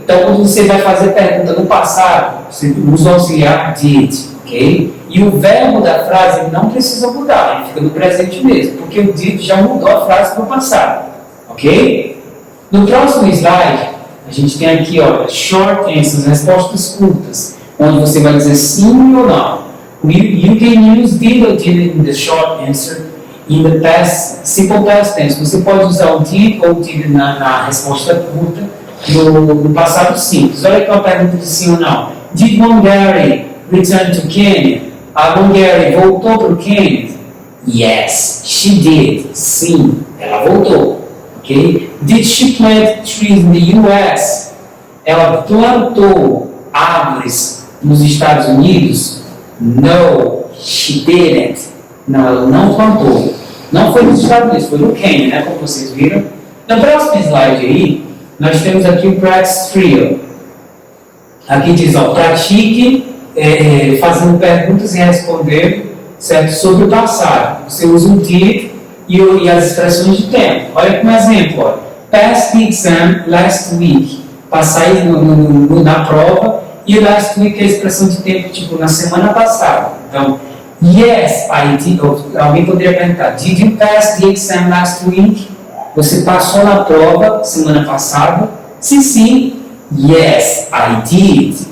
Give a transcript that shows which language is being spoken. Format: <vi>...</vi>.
<pt>Então, quando você vai fazer pergunta no passado, você usa o auxiliar did, ok? E o verbo da frase não precisa mudar, ele fica no presente mesmo, porque o did já mudou a frase para o passado, ok? No próximo slide, a gente tem aqui, olha,</pt> <en>short answers,</en> <pt>respostas curtas, onde você vai dizer sim ou não.</pt> <en>You can use did or didn't in the short answer. In the past, simple past tense,</en> <pt>você pode usar o did ou did na resposta curta no passado simples. Olha aqui uma pergunta de sim ou não.</pt> <en>Did Mongari return to Kenya?</en> <pt>A Mongari voltou para o Quênia?</pt> <en>Yes, she did.</en> <pt>Sim, ela voltou.</pt> <en>Okay? Did she plant trees in the US?</en> <pt>Ela plantou árvores nos Estados Unidos?</pt> <en>No, she didn't.</en> <pt>Não, ela não plantou. Não foi nos Estados Unidos, foi no Quênia, né? Como vocês viram. No próximo slide aí, nós temos aqui o</pt> <en>practice trio.</en> <pt>Aqui diz, ó, pratique fazendo perguntas e respondendo, certo? Sobre o passado. Você usa o did e as expressões de tempo. Olha como exemplo, ó.</pt> <en>Passed the exam last week.</en> <pt>Passar na prova. E last week é a expressão de tempo, tipo, na semana passada. Então,</pt> <en>yes, I did.</en> <pt>Alguém poderia perguntar,</pt> <en>did you pass the exam last week?</en> <pt>Você passou na prova semana passada? Se sim,</pt> <en>yes, I did.</en>